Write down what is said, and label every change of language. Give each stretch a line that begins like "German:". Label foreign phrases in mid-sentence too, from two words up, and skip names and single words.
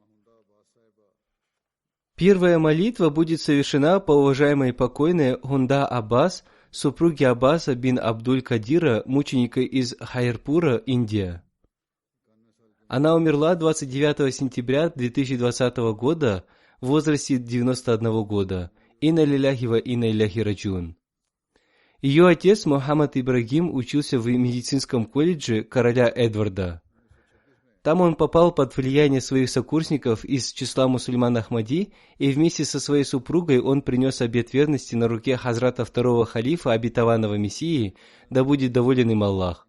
Russian: Первая молитва будет совершена по уважаемой покойной Гунда Аббас, супруге Аббаса бин Абдуль-Кадира, мученика из Хайрпура, Индия. Она умерла 29 сентября 2020 года в возрасте 91 года.
Arabic: إنا لله وإنا إليه راجعون.
Russian: Ее отец Мухаммад Ибрагим учился в медицинском колледже короля Эдварда. Там он попал под влияние своих сокурсников из числа мусульман Ахмади, и вместе со своей супругой он принес обет верности на руке хазрата второго халифа, обетованного Мессии, да будет доволен им Аллах.